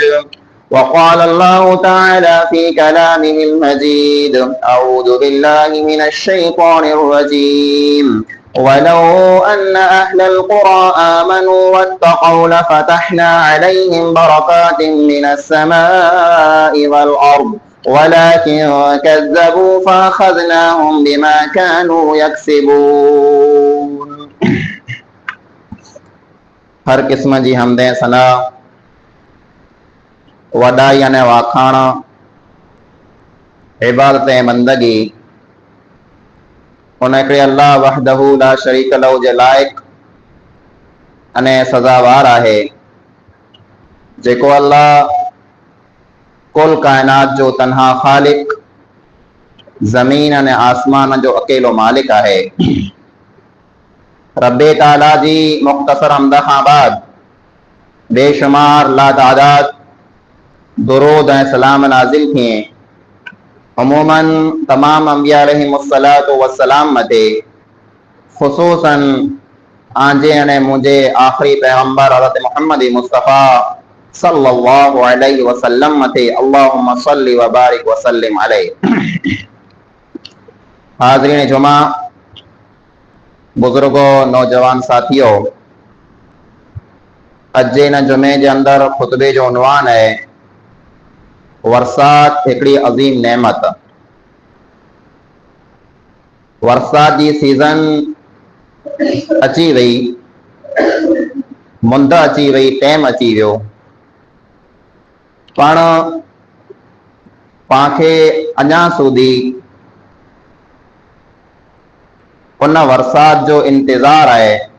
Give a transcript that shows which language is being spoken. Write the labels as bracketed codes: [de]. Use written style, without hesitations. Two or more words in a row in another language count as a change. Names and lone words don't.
[ar] وقال الله تعالى في كلامه المجيد أعوذ بالله من الشيطان الرجيم ولو أن أهل القرى آمنوا واتقوا لفتحنا عليهم بركات من السماء والأرض ولكن كذبوا فأخذناهم بما كانوا يكسبون. [sd] हर किस्म जी हमदे सना वॾाई अने वाखाण इबादत ऐं बंदगी उन हिकिड़े अल्लाह [ar] وحده لا شريك له [sd] जे लाइक़ अने सज़ावार आहे जेको अल्लाह कुल कायनात जो तन्हा ख़ालिक ज़मीन अने आसमान जो अकेलो मालिक आहे। रब्बे ताला जी मुख़्तसर हमद खां बाद बेशुमार लातादाद दुरूद ऐं सलाम नाज़िल थिए अमूमन तमाम अंबिया [ar] عليهم الصلاة والسلام [sd] मथे ख़ुसूसन आंजे अने मुंहिंजे आख़िरी पैगंबर हज़रत मुहम्मद मुस्तफ़ा [ar] صلى الله عليه وسلم [sd] मथे [ar] اللهم صل و بارك و سلم عليه. [sd] हाज़रीन जुमा, बुजुर्गो, नौजवान साथियों, अॼु जे हिन जुमे जे अंदरि ख़ुतबे जो उनवान है वरसात हिकिड़ी अज़ीम नेमत। वरसात जी सीज़न अची वई, मुंद अची वई, टाइम अची वियो, पण पांखे अञा सूधी उन वरसात जो इंतज़ार आहे।